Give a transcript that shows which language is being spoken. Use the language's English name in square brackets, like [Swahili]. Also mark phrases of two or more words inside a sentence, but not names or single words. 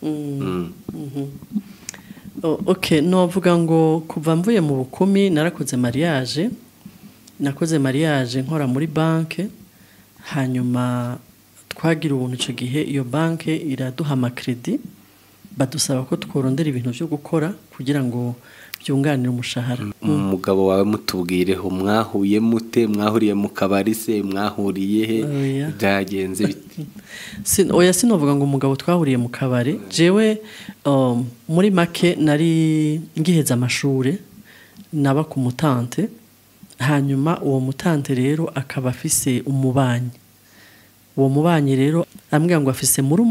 [Rundi] okay novuga ngo kuva mvuye mu bukumi narakoze mariage nkora muri banke hanyuma twagira ubuntu ico gihe iyo banke iraduha amakredi badusaba ko tworondera ibintu byo gukora kugira ngo byunganire umushahara umugabo wawe mutubwireho mwahuye mute mwahuriye mu kabari se mwahuriye he byagenze biti oya sinovuga ngo umugabo twahuriye mu kabari jewe muri make nari ngiheza amashure naba ku mutante hanyuma uwo mutante rero akaba afise umubanyi uwo mubanyi rero ambwira ngo afise